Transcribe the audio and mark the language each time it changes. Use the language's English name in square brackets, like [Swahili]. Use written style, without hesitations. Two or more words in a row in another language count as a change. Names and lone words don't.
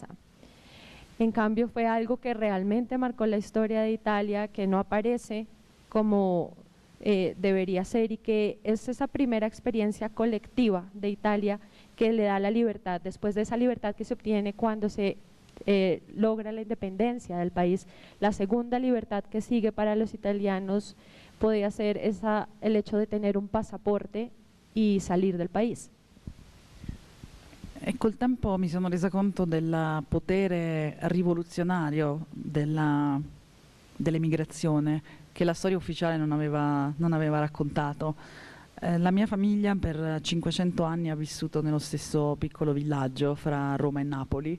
[Spanish] En cambio fue algo que realmente marcó la historia de Italia, que no aparece como debería ser, y que es esa primera experiencia colectiva de Italia que le da la libertad, después de esa libertad que se obtiene cuando se logra la independencia del país. La segunda libertad que sigue para los italianos podía ser el hecho de tener un pasaporte y salir del país. [Italian] E col tempo mi sono resa conto del potere rivoluzionario dell'emigrazione che la storia ufficiale non aveva raccontato. La mia famiglia per 500 anni ha vissuto nello stesso piccolo villaggio fra Roma e Napoli.